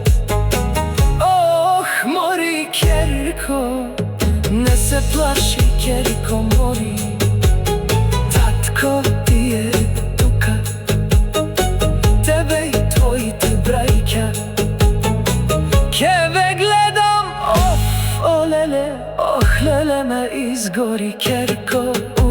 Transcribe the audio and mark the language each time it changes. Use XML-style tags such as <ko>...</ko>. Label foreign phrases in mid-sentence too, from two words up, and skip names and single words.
<mk>Ох, мори kjerko, не се плаши ќерко мори, татко ти е тука. Тебе и твоите брајќа, ќебе гледам. Ох, леле, ох, леле ме изгори ќерко.</mk>